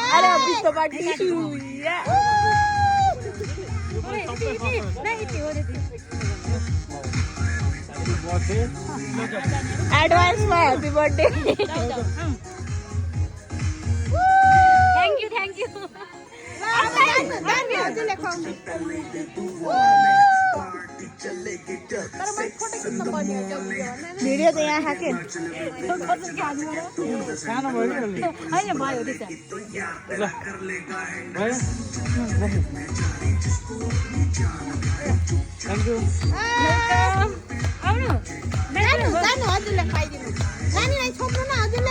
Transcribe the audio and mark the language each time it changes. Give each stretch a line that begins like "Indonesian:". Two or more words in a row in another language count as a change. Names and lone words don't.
Hindi: अरे अभी तो पार्टी शुरू हुई है। एडवांस में
English: happy birthday. thank you
Hindi: वीडियो तो यहाँ है के
Nepali: सानो भयो नि होइन भयो त्यसो
English: thank you
Nepali: आउनु जानु हजुरले खाइदिनु। नानीलाई छोप्नु न हजुरले।